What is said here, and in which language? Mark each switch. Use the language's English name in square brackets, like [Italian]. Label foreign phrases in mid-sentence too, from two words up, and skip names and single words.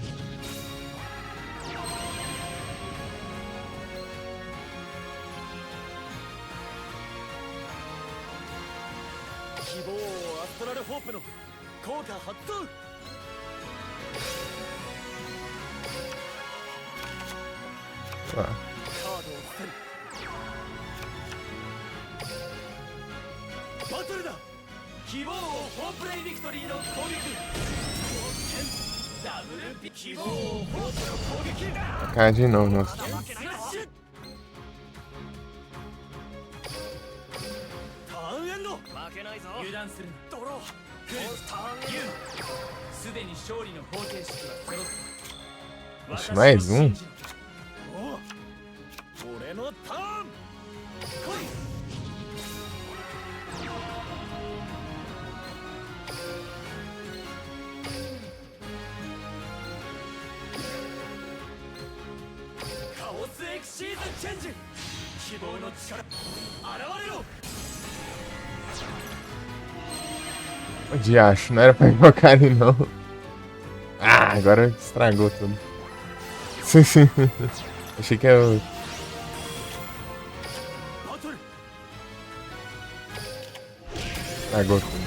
[Japanese] 希望アストラルホープの効果発動カー Ah, ドを捨てるバトルだ希望ホープレイビクトリーの攻撃ダブルピ希望ホープの攻撃だ [Portuguese] cara de novo, nossa. [Japanese] スラッシュターンエンド負けないぞ油断するなドローターンエンドすでに勝利の方程式は揃った [Portuguese] Oxe, mais um? [Japanese] 俺のターン来いカオスエクシーズチェンジ希望の力現れろ [Portuguese] O diacho, não era pra invocar ele não. Ah, agora estragou tudo. Achei que eu... [Japanese] バトル [Portuguese] estragou tudo.